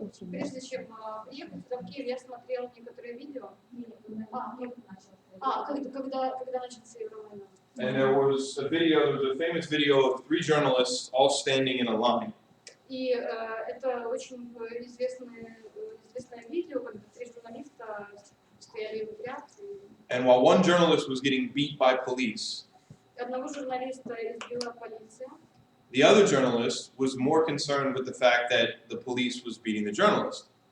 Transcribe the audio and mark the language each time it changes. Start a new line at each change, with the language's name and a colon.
Russian: Прежде чем приехать сюда в Киев, я смотрела некоторые видео. Когда начался Евровойна.
English: And there was a famous video of 3 journalists all standing in a line.
Russian: И это очень известное видео, когда 3 журналиста стояли в ряд.
English: And while one journalist was getting beat by police,
Russian: Одного журналиста избила полиция.
English: the other journalist was more concerned with the fact that the police was beating the journalist.